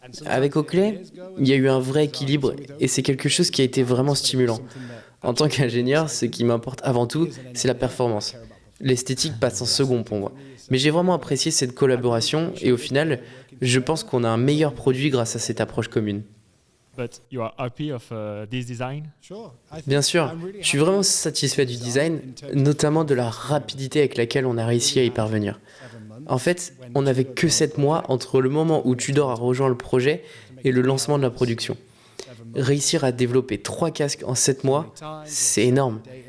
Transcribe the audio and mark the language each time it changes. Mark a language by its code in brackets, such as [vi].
[fr] Avec Oakley, il y a eu un vrai équilibre, et c'est quelque chose qui a été vraiment stimulant. En tant qu'ingénieur, ce qui m'importe avant tout, c'est la performance. L'esthétique passe en second pour moi. Mais j'ai vraiment apprécié cette collaboration, et au final, je pense qu'on a un meilleur produit grâce à cette approche commune. [en] But you are happy of this design? [fr] Bien sûr, je suis vraiment satisfait du design, notamment de la rapidité avec laquelle on a réussi à y parvenir. En fait, on n'avait que 7 mois entre le moment où Tudor a rejoint le projet et le lancement de la production. Réussir à développer 3 casques en 7 mois, c'est énorme.